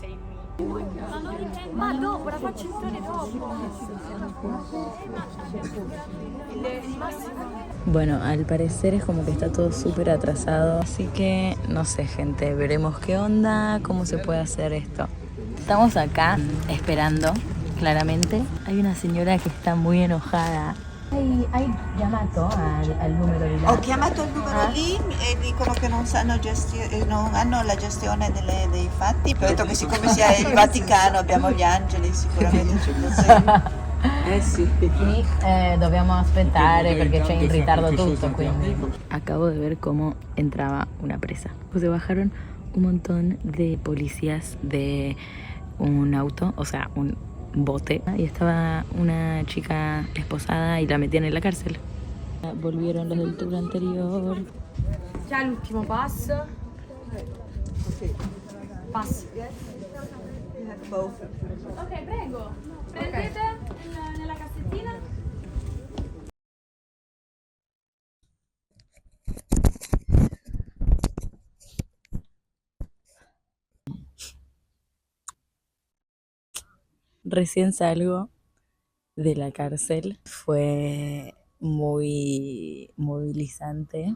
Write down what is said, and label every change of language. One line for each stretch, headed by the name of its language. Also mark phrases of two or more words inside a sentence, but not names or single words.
Spanish: Bueno, al parecer es como que está todo súper atrasado, así que no sé, gente, veremos qué onda, cómo se puede hacer esto. Estamos acá esperando, claramente. Hay una señora que está muy enojada.
Italian: Hai chiamato al numero di là? Ho chiamato il numero lì e dicono che non hanno la gestione dei fatti. Ho detto che siccome sia il Vaticano abbiamo gli angeli, sicuramente ci prosegue. Sì. Dobbiamo aspettare perché c'è in ritardo tutto, quindi.
Spanish: Acabo de ver cómo entraba una presa. Se bajaron un montón de policías de un auto, o sea, un bote, y estaba una chica esposada y la metían en la cárcel. Volvieron los del tour anterior.
Italian: Ya l'ultimo passo. Passo. Ok, prego. Prendete nella cassettina.
Spanish: Recién salgo de la cárcel. Fue muy movilizante.